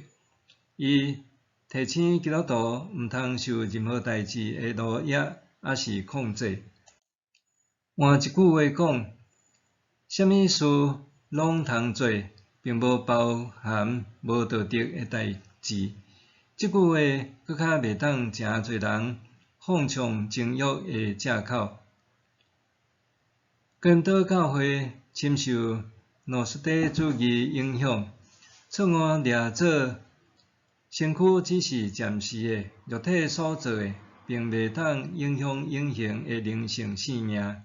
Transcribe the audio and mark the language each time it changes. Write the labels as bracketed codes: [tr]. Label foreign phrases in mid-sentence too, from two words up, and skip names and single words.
[nan] 伊提醒基督徒毋通受任何代志的奴役，还是控制。换一句话讲，什么事拢通做，并无包含无道德的代志。这句话搁较袂当诚侪人放纵情欲的借口。哥林多教会深受诺斯底主义影响，错误掠做身躯只是暂时的、肉体所做的，并袂当影响永恒的灵性生命。